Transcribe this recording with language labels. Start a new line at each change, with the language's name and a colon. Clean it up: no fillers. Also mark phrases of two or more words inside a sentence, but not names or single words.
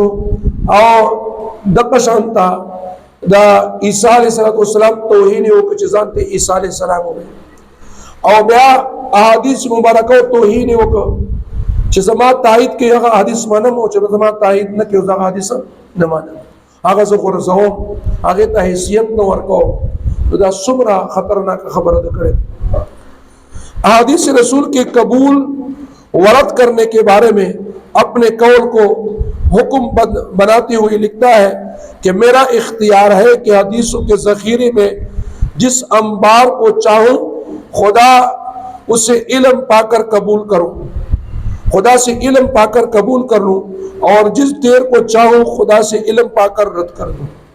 Pashto: او دغه شان ته دا عیسی علیه السلام توهین یې وکړ چې ځان ته عیسی علیه السلام ووایي، او بیا احادیث مبارکه توهین یې وکړ چې زما تایید کې هغه حدیث منم، او چې زما تایید نه کوي هغه حدیث نه منم، هغه زه غورځوم، هغې ته حیثیت نه ورکوم. نو دا څومره خطرناک خبره ده کړې.
Urdu: احادیث رسول کے قبول ورد کرنے کے بارے میں اپنے قول کو حکم بناتے ہوئے لکھتا ہے کہ میرا اختیار ہے کہ حدیثوں کے ذخیرے میں جس انبار کو چاہوں خدا اسے علم پا کر قبول کروں، خدا سے علم پا کر قبول کر لوں، اور جس دیر کو چاہوں خدا سے علم پا کر رد کر دوں.